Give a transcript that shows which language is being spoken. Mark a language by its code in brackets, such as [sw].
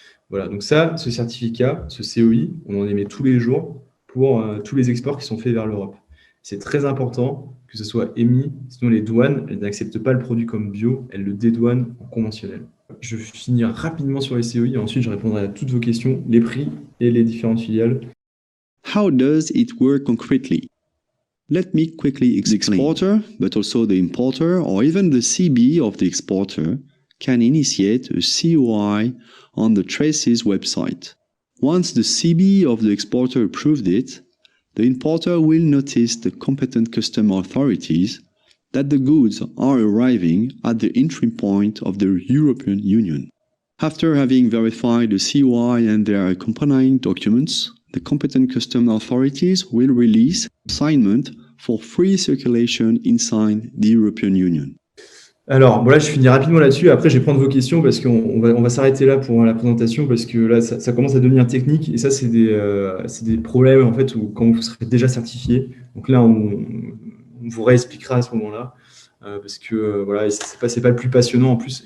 [fr] Voilà, donc ça, ce certificat, ce COI, on en émet tous les jours pour tous les exports qui sont faits vers l'Europe. C'est très important que ce soit émis, sinon les douanes, elles n'acceptent pas le produit comme bio, elles le dédouanent en conventionnel. Je vais finir rapidement sur les COI et ensuite je répondrai à toutes vos questions, les prix et les différentes filiales. [en] How does it work concretely? Let me quickly explain. The exporter, but also the importer or even the CB of the exporter can initiate a COI on the TRACES website. Once the CB of the exporter approved it, the importer will notice the competent custom authorities that the goods are arriving at the entry point of the European Union. After having verified the COI and their accompanying documents, the competent custom authorities will release assignment for free circulation inside the European Union. [fr] Alors, voilà, je finis rapidement là-dessus. Après, je vais prendre vos questions parce qu'on va s'arrêter là pour la présentation parce que là, ça commence à devenir technique et ça, c'est des problèmes en fait où quand vous serez déjà certifié. Donc là, on vous réexpliquera à ce moment-là parce que voilà, c'est pas le plus passionnant en plus.